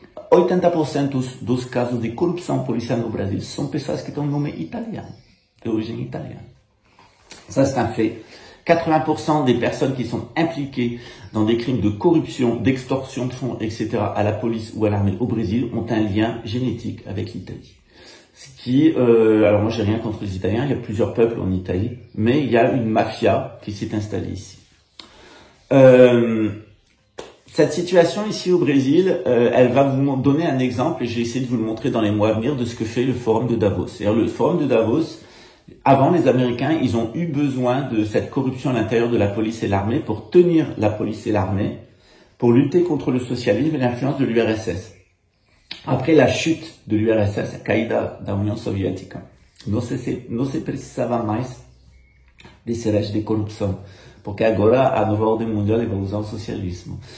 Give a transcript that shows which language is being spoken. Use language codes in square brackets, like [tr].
[pt] 80% dos casos de corrupção policial no Brasil são pessoas que têm nome italiano, de origem italiana. [fr] Ça, c'est un fait. 80% des personnes qui sont impliquées dans des crimes de corruption, d'extorsion de fonds, etc., à la police ou à l'armée au Brésil, ont un lien génétique avec l'Italie. Ce qui, alors moi j'ai rien contre les Italiens, il y a plusieurs peuples en Italie, mais il y a une mafia qui s'est installée ici. Cette situation ici au Brésil, elle va vous donner un exemple, et j'ai essayé de vous le montrer dans les mois à venir, de ce que fait le Forum de Davos. C'est-à-dire le Forum de Davos, avant les Américains, ils ont eu besoin de cette corruption à l'intérieur de la police et l'armée pour tenir la police et l'armée, pour lutter contre le socialisme et l'influence de l'URSS. Après la chute de l'URSS, [pt] a caída da União Soviética, não se precisava mais desse régime de corrupção, porque agora a nova ordem mundial vai usar o socialismo.